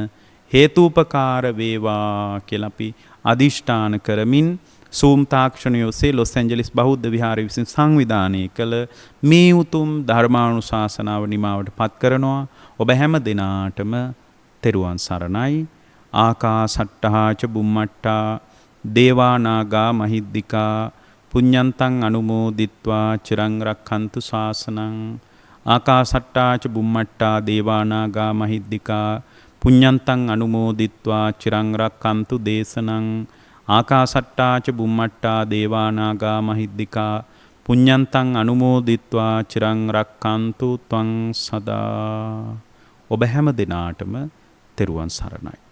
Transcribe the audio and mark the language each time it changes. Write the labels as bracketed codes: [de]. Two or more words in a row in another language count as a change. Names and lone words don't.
[si] හේතුපකාර වේවා කියලා අපි අදිෂ්ඨාන කරමින් සූම් තාක්ෂණය ඔස්සේ ලොස් ඇන්ජලිස් බෞද්ධ විහාරය විසින් සංවිධානය කළ මේ උතුම් ධර්මානුශාසනාව නිමාවට පත් කරනවා. ඔබ හැම දිනාටම තෙරුවන් සරණයි. [pi] ආකාසට්ටහා ච බුම්මට්ටා දේවා නාග මහිද්దికා පුඤ්ඤන්තං අනුමෝදිත්වා චිරං රක්ඛන්තු ශාසනං. ආකාසට්ටා ච බුම්මට්ටා දේවා නාග මහිද්దికා පුඤ්ඤන්තං අනුමෝදිත්වා චිරං රක්ඛන්තු දේශනං. ආකාසට්ටා ච බුම්මට්ටා දේවා නාග මහිද්దికා පුඤ්ඤන්තං අනුමෝදිත්වා චිරං රක්ඛන්තු ත්වං සදා. [si] ඔබ හැම දිනාටම තෙරුවන් සරණයි.